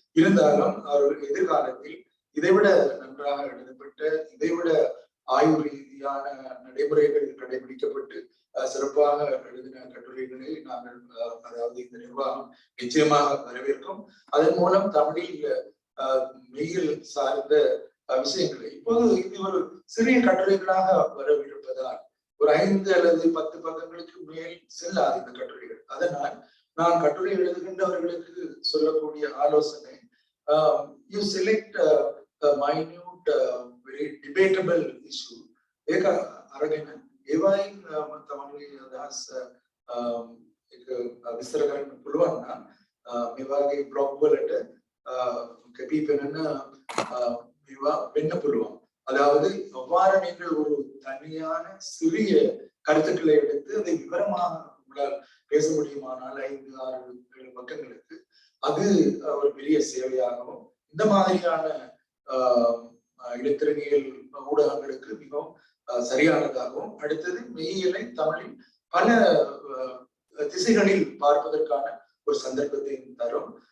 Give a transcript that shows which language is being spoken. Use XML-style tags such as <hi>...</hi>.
<ta>இருந்தாலும் அவர்கள் எதிர்காலத்தில் இதைவிட நன்றாக எழுதப்பட்ட, இதைவிட ஆய்வு ரீதியான நடைமுறைகள் கடைபிடிக்கப்பட்டு சிறப்பாக எழுதின கட்டுரைகளை நாங்கள் அதாவது இந்த நிர்வாகம் நிச்சயமாக வரவேற்கும். அதன் மூலம் தமிழில் மெய்யியல் சார்ந்த விஷயங்களை இப்போது இது ஒரு சிறிய கட்டுரைகளாக வரவிருப்பதால் ஒரு 5 அல்லது 10 பக்கங்களுக்கு மேல் செல்லாது இந்த கட்டுரைகள். அதனால் நான் கட்டுரை எழுதுகின்றவர்களுக்கு சொல்லக்கூடிய ஆலோசனை,</ta> <en>you select a minute very debatable issue.</en> <si>ඒක අරගෙන ඒවයින් තමයි අදහස් එක විස්තර කරන්න පුළුවන් නම් මේ වගේ බ්ලොග් වලට කැපී පෙනෙන මේවා වෙන්න පුළුවන්.</si> <ta>அதாவது அவ்வாறு நீங்கள் ஒரு தனியான சிறிய கருத்துக்களை எடுத்து அதை விவரமாக உங்களால் பேச முடியுமானால் 5, 6, 7 பக்கங்களுக்கு அது ஒரு பெரிய சேவையாகவும் இந்த மாதிரியான இலத்திரனியல் ஊடகங்களுக்கு மிகவும் சரியானதாகவும், அடுத்தது மெய்யியலை தமிழில் பல திசைகளில் பார்ப்பதற்கான ஒரு சந்தர்ப்பத்தை தரும்.</ta>